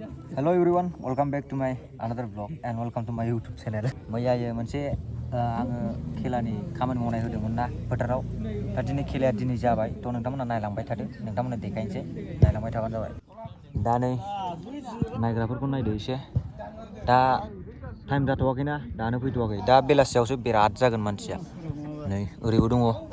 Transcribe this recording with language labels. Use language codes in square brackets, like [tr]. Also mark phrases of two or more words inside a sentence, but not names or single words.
[en] Hello everyone, welcome back to my another vlog and welcome to my YouTube channel. [brx] मैया मोनसे आङो खेलानि खामानि मावनाय होदोंमोन ना फोथाराव दा दिनै खेलाया दिनै जाबाय थ' नोंथांमोना नायलांबाय थादो नोंथांमोना देखायनोसै नायलांबाय थाबानो जाबाय दा नै नायग्राफोरखौ नायदो एसे दा टाइम जाथ'वाखैना दानो फैथ'वाखै दा बेलासियावसो बिराद जागोन मानसिया नै ओरैबो दङ